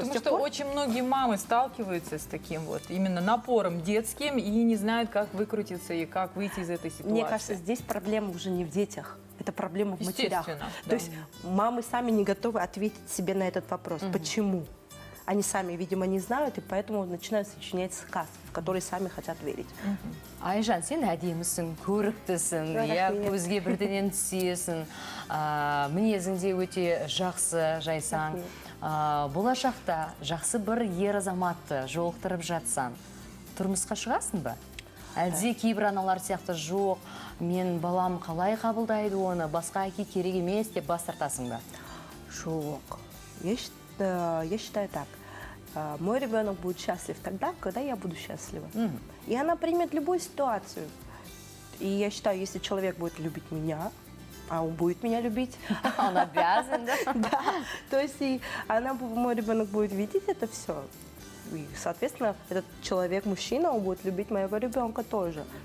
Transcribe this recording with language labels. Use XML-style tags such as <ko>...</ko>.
<ru>Потому что очень многие мамы сталкиваются с таким вот именно напором детским и не знают, как выкрутиться и как выйти из этой ситуации. Мне кажется, здесь проблема уже не в детях. Это проблема в матерях. Да. То есть мамы сами не готовы ответить себе на этот вопрос. Почему? Они сами, видимо, не знают, и поэтому начинают сочинять сказки, в которые сами хотят верить.</ru> <kk>Айжан, сен әдемісің, көріктісің, көзге бірденен түсесің, мінезіңде өте жақсы, жайсаң. Болашақта жақсы бір ер азаматты жолықтырып жатсаң, тұрмысқа шығасың ба? Әлде кейбір аналар сияқты жоқ, мен балам қалай қабылдайды оны, басқа әке керек емес деп бас тартасың ба? Жоқ.</kk> <ru>Я считаю так. Мой ребенок будет счастлив тогда, когда я буду счастлива. И она примет любую ситуацию. И я считаю, если человек будет любить меня, а он будет меня любить. Он обязан, да? Да. То есть и мой ребенок будет видеть это все. И, соответственно, этот человек, мужчина, он будет любить моего ребенка тоже.</ru>